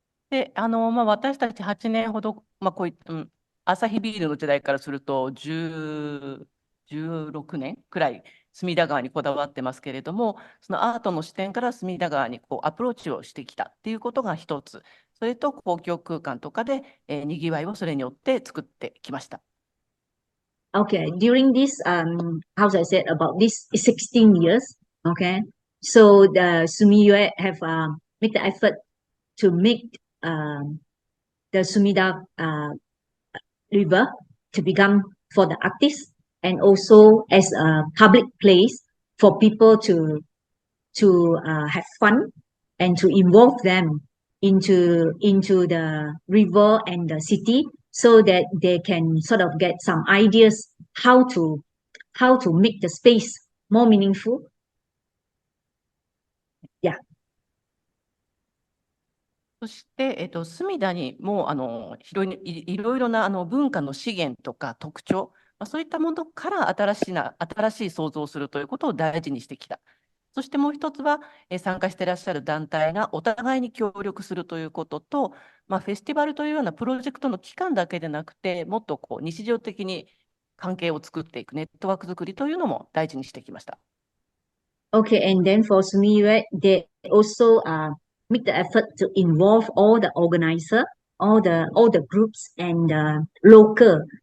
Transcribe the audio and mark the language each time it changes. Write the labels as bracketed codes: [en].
[ja] で、私たち8年ほど、こういった、アサヒビールの時代からすると16年くらい隅田川にこだわってますけれども、そのアートの視点から隅田川にアプローチをしてきたっていうことが一つ、それと公共空間とかで、にぎわいをそれによって作ってきました。 [en] Okay, during this how I said about this 16 years, okay, so the Sumiyu have made the effort to make the Sumida River to become for the artists and also as a public place for people to have fun and to involve them into the river and the city so that they can sort of get some ideas how to make the space more meaningful. Yeah. [ja] そして、隅田にもいろいろな文化の資源とか特徴、そういったものから新しい創造をするということを大事にしてきた。そしてもう一つは、参加していらっしゃる団体がお互いに協力するということと、フェスティバルというようなプロジェクトの期間だけでなくて、もっと日常的に関係を作っていくネットワーク作りというのも大事にしてきました。 [en] Okay, and then for Sumiyu, they also make the effort to involve all the organizer, all the groups and local